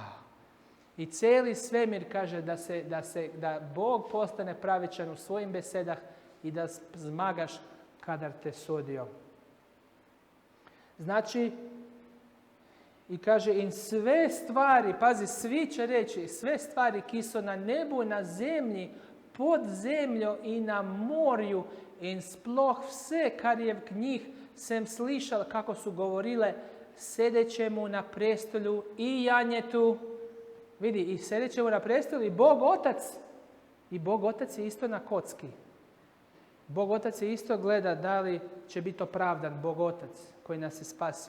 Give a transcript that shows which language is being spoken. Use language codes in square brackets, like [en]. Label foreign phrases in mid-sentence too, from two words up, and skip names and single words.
[hr] I cijeli svemir kaže da Bog postane pravičan u svojim besedah i da zmagaš kadar te sudio. Znači, i kaže, in sve stvari, pazi, svi će reći, [sl] sve stvari ki so na nebu, na zemlji, pod zemljo in na morju in sploh vse, kar je v njih, sem slišal, [hr] kako su govorile, sedećemu na prestolju i janjetu. Vidi, i sedećemu na prestolju i Bog Otac. I Bog Otac je isto na kocki. Bog Otac je isto gleda da li će biti opravdan Bog Otac koji nas je spasio.